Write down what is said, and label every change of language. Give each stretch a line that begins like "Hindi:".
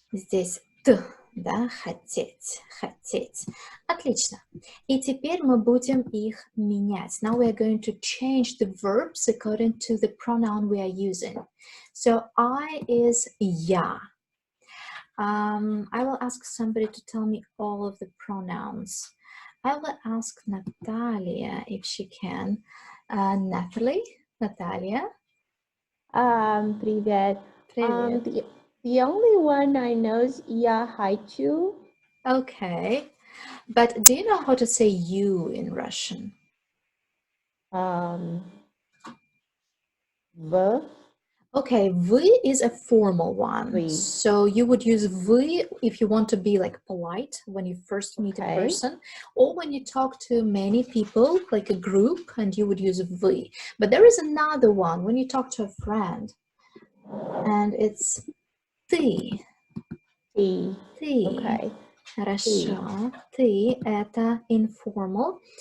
Russian: Здесь т, да, хотеть, хотеть. Отлично. И теперь мы будем их менять.
English: Now we are going to change the verbs according to the pronoun we are using. So I is я. I will ask somebody to tell me all of the pronouns. I will ask Natalia if she can. Natalie, Natalia.
Russian: Привет. Привет.
English: The only one I know is
Russian: я хочу.
English: Okay. But do you know how to say you in Russian?
Russian: В.
English: Okay, вы is a formal one.
Russian: Вы.
English: So you would use вы if you want to be like polite when you first meet a person, or when you talk to many people, like a group, and you would use вы. But there is another one when you talk to a friend, and it's ты.
Russian: Ты. Ты.
English: Okay.
Russian: Хорошо. Ты – это informal.